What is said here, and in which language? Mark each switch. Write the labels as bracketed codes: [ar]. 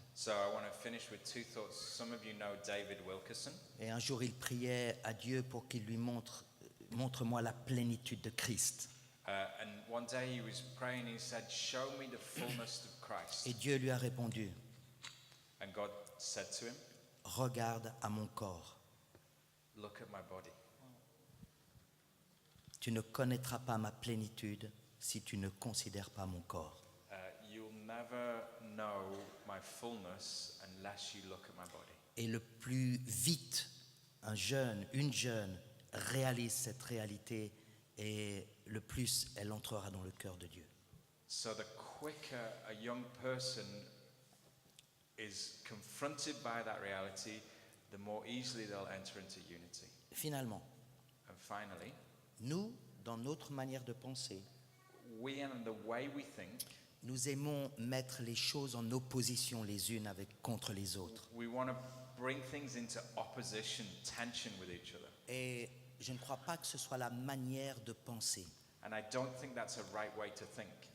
[en] So I want to finish with two thoughts. Some of you know David Wilkerson. [fr] Et un jour, il priait à Dieu pour qu'il lui montre-moi la plénitude de Christ. [en] And one day he was praying, he said, "Show me the fullness of Christ." [fr] Et Dieu lui a répondu, [en] And God said to him, [fr] regarde à mon corps. [en] "Look at my body. [fr] Tu ne connaîtras pas ma plénitude si tu ne considères pas mon corps. [en] You'll never know my fullness unless you look at my body." [fr] Et le plus vite une jeune réalise cette réalité, et le plus elle entrera dans le cœur de Dieu. [en] So the quicker a young person is confronted by that reality, the more easily they'll enter into unity. [fr] Finalement, [en] And finally, [fr] nous, dans notre manière de penser, [en] we and the way we think, [fr] nous aimons mettre les choses en opposition les unes contre les autres. [en] we want to bring things into opposition, tension with each other. [fr] Et je ne crois pas que ce soit la manière de penser. [en] And I don't think that's a right way to think.